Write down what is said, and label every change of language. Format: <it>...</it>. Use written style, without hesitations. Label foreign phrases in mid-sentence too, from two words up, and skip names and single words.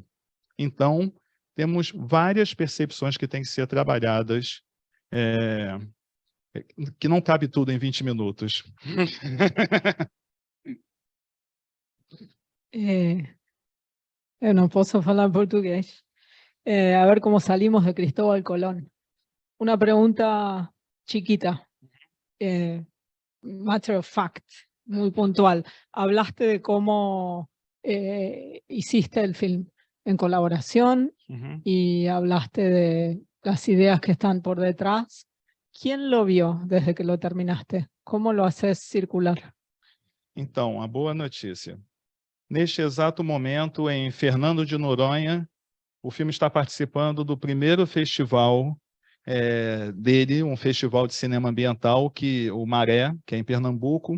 <pt>Então, temos várias percepções que têm que ser trabalhadas, que não cabe tudo em 20 minutos. Eu não posso falar português.</pt> <es>A ver cómo salimos de Cristóbal Colón. Una pregunta chiquita,</es> <en>matter of fact,</en> <es>muy puntual. Hablaste de cómo hiciste el film en colaboración y hablaste de las ideas que están por detrás. ¿Quién lo vio desde que lo terminaste? ¿Cómo lo haces circular?</es> <pt>Então, a boa notícia. Neste exato momento, em Fernando de Noronha, o filme está participando do primeiro festival dele, um festival de cinema ambiental, o Maré, que é em Pernambuco.</pt>